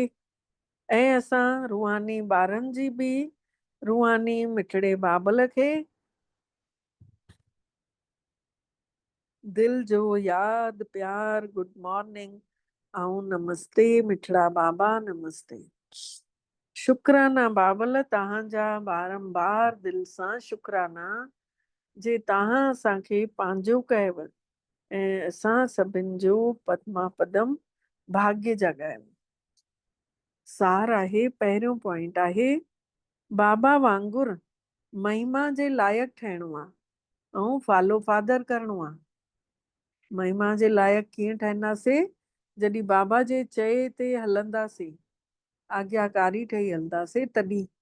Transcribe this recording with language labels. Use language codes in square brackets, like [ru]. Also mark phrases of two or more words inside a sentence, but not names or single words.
[sd] ऐं असां रूहानी ॿारनि जी बि रूहानी मिठड़े बाबल खे दिल जो यादि प्यार, [en] good morning [sd] ऐं नमस्ते मिठड़ा बाबा, नमस्ते। शुक्राना बाबल, तव्हांजा बारंबार दिल सां शुक्राना जे तव्हां असांखे पंहिंजो कयव ऐं असां सभिनि जो पद्मा पदम भाग्य जॻायो। सार आहे, पहिरियों पॉइंट आहे बाबा वांगुरु महिमा जे लाइक़ु ठहिणो आहे ऐं [en] follow father [sd] करिणो आहे। महिमा जे लाइक़ु कीअं ठहींदासीं? जॾहिं बाबा जे चए ते हलंदासीं, आज्ञाकारी ठही हलंदासीं तॾहिं।